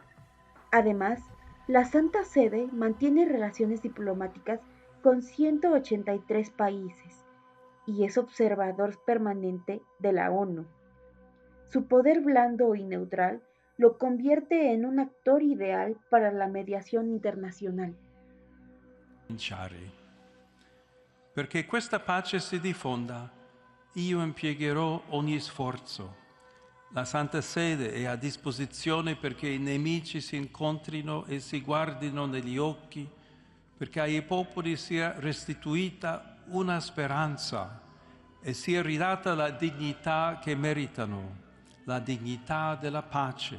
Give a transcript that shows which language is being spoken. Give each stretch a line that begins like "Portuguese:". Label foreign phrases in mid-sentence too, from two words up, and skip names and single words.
Spanish: Además, la Santa Sede mantiene relaciones diplomáticas con 183 países y es observador permanente de la ONU. Su poder blando y neutral lo convierte en un actor ideal para la mediación internazionale.
Italian: Perché questa pace si diffonda, io impiegherò ogni sforzo. La Santa Sede è a disposizione perché i nemici si incontrino e si guardino negli occhi, perché ai popoli sia restituita una speranza e sia ridata la dignità che meritano, la dignità della pace.